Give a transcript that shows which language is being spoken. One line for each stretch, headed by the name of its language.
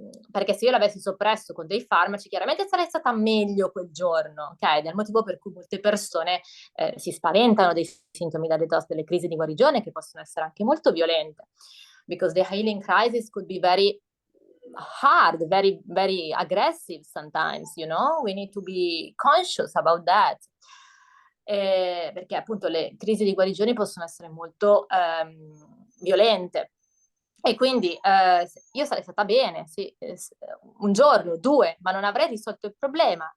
Italian: Perché se io l'avessi soppresso con dei farmaci chiaramente sarei stata meglio quel giorno, ok? Ed è il motivo per cui molte persone si spaventano dei sintomi da detox, delle crisi di guarigione che possono essere anche molto violente,
English: because the healing crisis could be very hard, very, very aggressive sometimes, you know? We need to be conscious about that.
Italian: Perché appunto le crisi di guarigione possono essere molto violente. E quindi io sarei stata bene, sì, un giorno, due, ma non avrei risolto il problema.